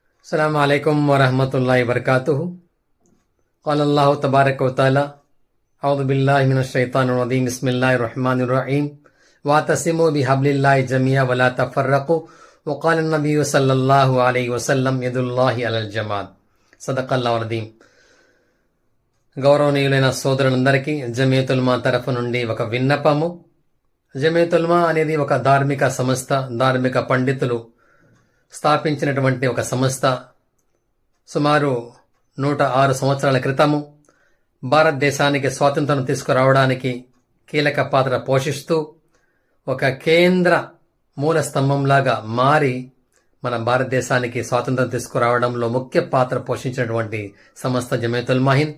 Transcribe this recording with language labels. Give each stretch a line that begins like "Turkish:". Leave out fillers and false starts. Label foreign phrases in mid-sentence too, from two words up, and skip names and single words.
Arabic: السلام عليكم ورحمة الله وبركاته قال الله تبارك وتعالى أعوذ بالله من الشيطان الرجيم بسم الله الرحمن الرحيم واعتصموا بحبل الله جميعا ولا تفرقوا وقال النبي صلى الله عليه وسلم يد الله على الجماعة صدق الله العظيم.
Telugu: గౌరవనీయులైన సోదరులందరికీ జమియతుల్మా తరఫు నుండి ఒక విన్నపము. జమియతుల్మా అనేది ఒక ధార్మిక సంస్థ, ధార్మిక పండితులు స్థాపించినటువంటి ఒక సంస్థ. సుమారు 106 సంవత్సరాల క్రితము భారతదేశానికి స్వాతంత్రం తీసుకురావడానికి కీలక పాత్ర పోషిస్తూ ఒక కేంద్ర మూల స్తంభంలాగా మారి మన భారతదేశానికి స్వాతంత్రం తీసుకురావడంలో ముఖ్య పాత్ర పోషించినటువంటి సంస్థ జమియతుల్ హింద్.